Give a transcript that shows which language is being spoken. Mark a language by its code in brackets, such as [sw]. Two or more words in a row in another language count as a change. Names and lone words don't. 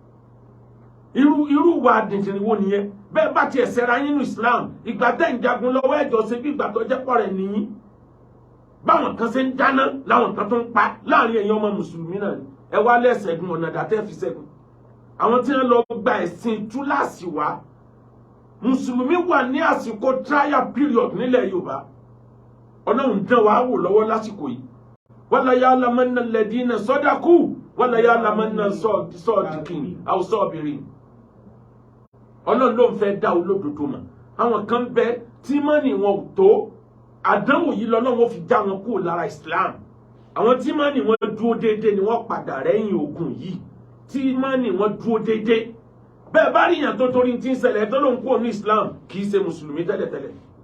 [yo] irú wa dìndìnrín wo nìyẹn bẹ́ẹ̀ bá tiẹ̀ ṣẹra yín ní Islam ìgbà tẹ́ ń jagun lọ́wọ́ ẹ̀jọ́ ṣe bí ìgbà tó jẹ́ pọ̀ rẹ̀ nìyí báwọn kan ṣe ń dáná láwọn kan tó ń pa láàrin ẹ̀yin ọmọ mùsùlùmí náà ni ẹ wá lẹ́sẹ̀gùn ọ̀nà dàtẹ́ fi ṣẹ́gun àwọn tí wọ́n lọ gba ẹ̀sìn túláàsì wá mùsùlùmí wà ní àsìkò [en] trial period [yo] nílẹ̀ Yorùbá Ọlọ́run dán wa wò lọ́wọ́ lásìkò yìí [ar] ولا يعلمن الذين صدقوا ولا يعلمن الصادقين أو صابرين [yo] Ọlọ́run ló ń fẹ́ dá olódodo mọ̀ àwọn kan bẹ tí mọ́nì wọn ò tó àdánwò yìí lọ́lọ́run fi já wọn kúrò lára Islam àwọn tí mọ́nì wọn dúró déédéé ni wọ́n padà rẹ́yìn ogun yìí tí mọ́nì wọn dúró déédéé bẹ́ẹ̀ bá rí yàn tó torí tí ń ṣẹlẹ̀ tó ló ń kúrò ní Islam kì í ṣe mùsùlùmí tẹ́lẹ̀tẹ́lẹ̀